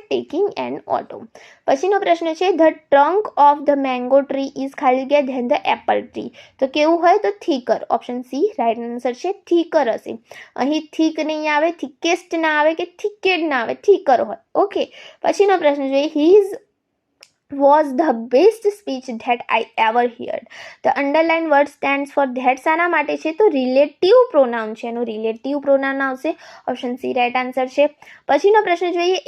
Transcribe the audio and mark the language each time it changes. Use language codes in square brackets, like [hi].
[gu] Taking N auto. પછીનો પ્રશ્ન છે. [en] the trunk of the mango tree is [gu] ખાલી જગ્યા [en] than the apple tree, [gu] તો કેવું હોય? તો thicker. Option C right answer છે, થીકર હશે. અહીં થીક નહીં આવે, થીકેસ્ટ ના આવે કે થીકેડ ના આવે, થીકર હોય. ઓકે, પછીનો પ્રશ્ન જોઈએ. [en] His was the best speech that I ever heard. The underlined word stands for that. [gu] શાના માટે છે? તો રિલેટિવ પ્રોનાઉન છે, એનું રિલેટિવ પ્રોનાઉન આવશે. ઓપ્શન સી રાઇટ આન્સર છે. પછીનો પ્રશ્ન જોઈએ.